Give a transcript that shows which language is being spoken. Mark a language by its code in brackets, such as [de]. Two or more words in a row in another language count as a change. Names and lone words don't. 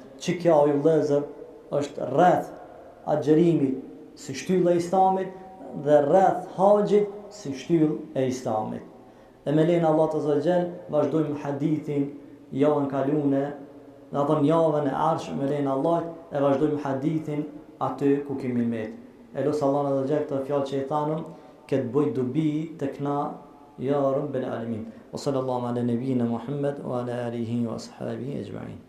[sq] Që kjo ju vëllezër është rreth agjerimit si shtyllë e Islamit dhe rreth haxhit si shtyllë e Islamit. E me lejnë [ar] الله عز وجل [sq] vazhdojmë hadithin javën kalune, në atë javën e arsh me lejnë Allah e vazhdojmë hadithin aty ku kemi met. E lutja [ar] الله عز وجل [sq] këtë fjalë që i thanëm, këtë bëj dobi tek na [ar] يا رب العالمين. وصلى الله على نبينا محمد وعلى آله وأصحابه أجمعين.